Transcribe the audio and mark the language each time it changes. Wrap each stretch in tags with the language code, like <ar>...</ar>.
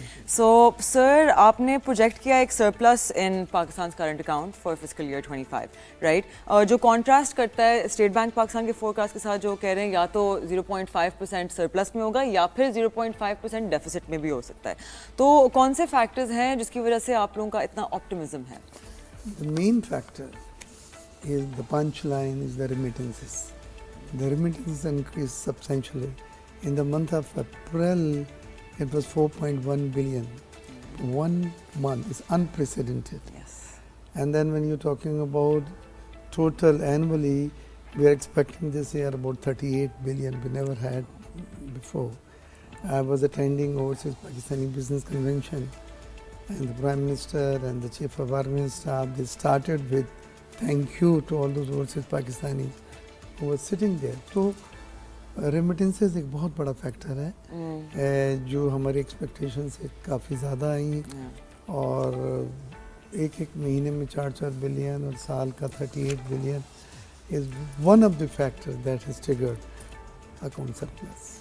<ur>سو سر آپ نے پروجیکٹ کیا ایک surplus in Pakistan current account for fiscal year 25 right, جو کانٹراسٹ کرتا ہے اسٹیٹ بینک پاکستان کے فورکاسٹ کے ساتھ جو کہہ رہے ہیں یا تو 0.5% سرپلس میں ہوگا یا پھر 0.5% ڈیفیسٹ میں بھی ہو سکتا ہے. تو کون سے فیکٹرز ہیں جس کی وجہ سے آپ لوگوں کا اتنا آپٹیمزم ہے؟</ur> <en>The main factor is the punchline is the remittances. The remittances increased substantially. In the month of April, it was 4.1 billion. 1 month is unprecedented. Yes. And then when you're talking about total annually, we are expecting this year about 38 billion. We never had before. I was attending overseas Pakistani business convention. And the Prime Minister and the Chief of Army Staff, they started with thank you to all those overseas Pakistanis who were sitting there.</en> <ur>So remittances ایک بہت بڑا factor ہے جو ہماری expectation سے کافی زیادہ آئی اور ایک مہینے میں 4 بلین اور سال کا 38 billion</ur> <en>is one of the factors that has triggered account surplus.</en>